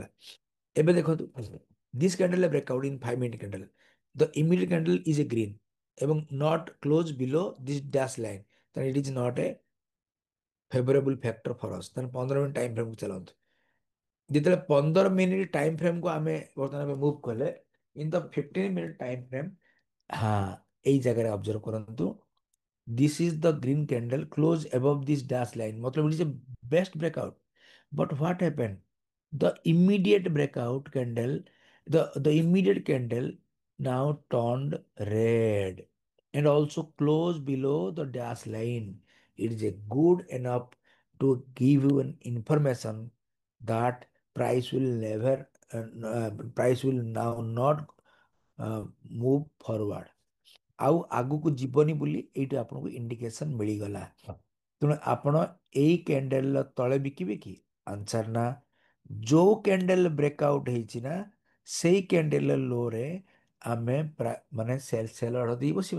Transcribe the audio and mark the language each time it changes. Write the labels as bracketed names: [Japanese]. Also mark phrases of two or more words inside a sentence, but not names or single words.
[Odia] ଏବେ ଦେଖନ୍ତୁ [English] this candle breakout in 5 minute candle, the immediate candle is a green ଏବଂ not close below this dash line, ତାହେଲେ it is not a favourable factor for us। [Odia] ତାହେଲେ [English] 15 minute time frameକୁ [Odia] ଚାଲନ୍ତୁ। ଯେତେବେଳେ [English] 15 minute time frameକୁ [Odia] ଆମେ ବର୍ତ୍ତମାନ ମୁଭ କଲେ [English] in the 15 minute time frame, [Odia] ହଁ ଏଇ ଜାଗାରେ ଅବଜର୍ଭ କରନ୍ତୁ, [English] this is the green candle close above this dash line, मतलब it is a best breakout. But what happened, the immediate breakout candle, the immediate candle now turned red and also close below the dash line. It is a good enough to give you an information that price will never price will now not move forward, [Odia] ଆଉ ଆଗକୁ ଯିବନି ବୋଲି ଏଇଠି ଆପଣଙ୍କୁ ଇଣ୍ଡିକେସନ ମିଳିଗଲା। ତେଣୁ ଆପଣ ଏଇ କ୍ୟାଣ୍ଡେଲର ତଳେ ବିକିବେ କି? ଆନ୍ସର ନା। ଯୋଉ [English] candle breakout [Odia] ହେଇଛି ନା ସେଇ [English] candle lowରେ [Odia] ଆମେ ମାନେ [English] sell order [Odia] ଦେଇ ବସିବା।